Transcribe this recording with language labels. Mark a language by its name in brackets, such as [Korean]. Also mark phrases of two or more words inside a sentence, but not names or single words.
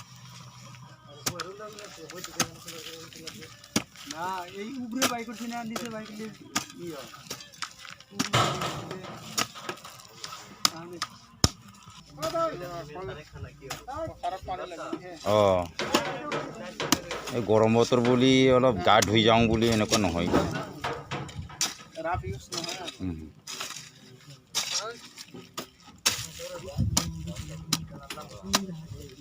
[Bangla] না এই উপরে বাইক করছি না নিচে বাইক নিয়ে ইয়া [Assamese] এই গৰম বতৰ বুলি অলপ গা ধুই যাওঁ বুলি এনেকুৱা নহয় [English] rough use [Assamese] নহয়